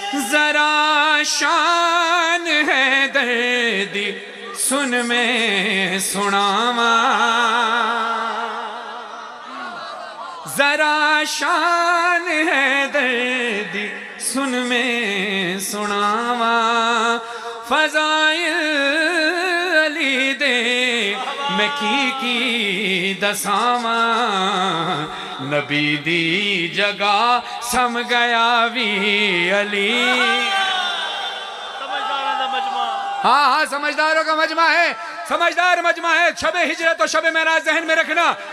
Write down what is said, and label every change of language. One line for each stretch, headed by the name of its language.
Punjabi: ذرا شان ہے دردی سن میں سناواں، ذرا شان ہے دردی سن میں سناواں. فضائل علی دے میں کی دساواں، نبی دی جگہ سم گیا وی علی.
Urdu: ہاں ہاں سمجھداروں کا مجمع ہے، سمجھدار مجمع ہے. شب ہجرت و شب معراج ذہن میں رکھنا.